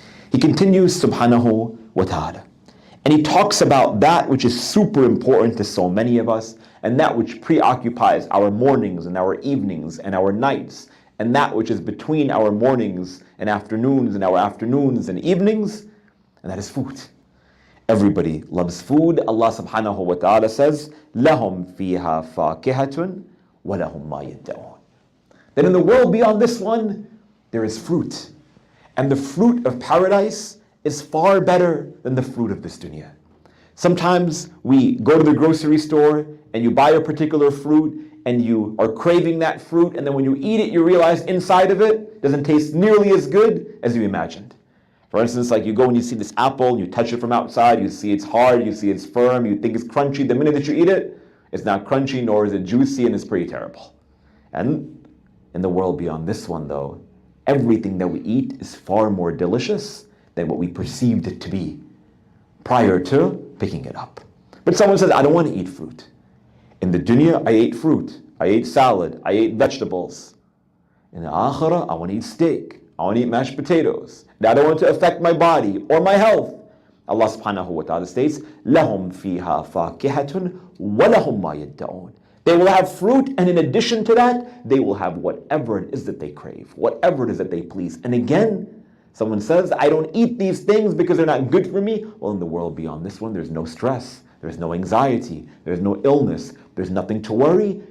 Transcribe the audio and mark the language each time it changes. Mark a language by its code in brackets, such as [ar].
[en] He continues subhanahu wa ta'ala, and he talks about that which is super important to so many of us, and that which preoccupies our mornings and our evenings and our nights, and that which is between our mornings and our afternoons and evenings, and that is food. Everybody loves food. Allah subhanahu wa ta'ala says, [ar] لَهُمْ فِيهَا فَاكِهَةٌ وَلَهُمْ مَا يَدَّعُونَ. [en] That in the world beyond this one, there is fruit. And the fruit of paradise is far better than the fruit of this dunya. Sometimes we go to the grocery store and you buy a particular fruit and you are craving that fruit, and then when you eat it, you realize inside of it doesn't taste nearly as good as you imagined. For instance, like you go and you see this apple, you touch it from outside, you see it's hard, you see it's firm, you think it's crunchy. The minute that you eat it, it's not crunchy, nor is it juicy, and it's pretty terrible. And in the world beyond this one, though, everything that we eat is far more delicious than what we perceived it to be prior to picking it up. But someone says, I don't want to eat fruit. In the dunya, I ate fruit, I ate salad, I ate vegetables. In the akhirah, I want to eat steak, I want to eat mashed potatoes. I don't want to affect my body or my health. Allah subhanahu wa ta'ala states, [ar] لَهُمْ فِيهَا فَاكِهَةٌ وَلَهُمْ مَا يَدَّعُونَ. [en] They will have fruit, and in addition to that, they will have whatever it is that they crave, whatever it is that they please. And again, Someone says, I don't eat these things because they're not good for me. Well, in the world beyond this one, there's no stress, there's no anxiety, there's no illness, there's nothing to worry.